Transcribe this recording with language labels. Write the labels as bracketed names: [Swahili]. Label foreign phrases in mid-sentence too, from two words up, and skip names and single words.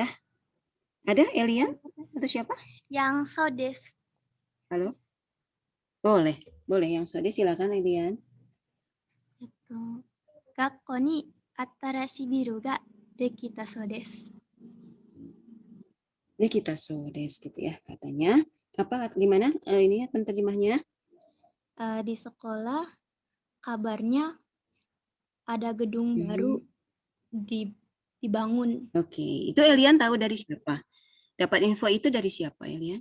[Indonesian] Ada Elian atau siapa? Yang sodes. Halo? Boleh yang sode silakan Elian. [Japanese] 学校に新しいビルができたそうです. できたそうです [Indonesian] gitu ya katanya. Apa gimana ini penterjemahnya? Di sekolah kabarnya ada gedung baru dibangun Oke, itu Elian tahu dari siapa? Dapat info itu dari siapa, Elian?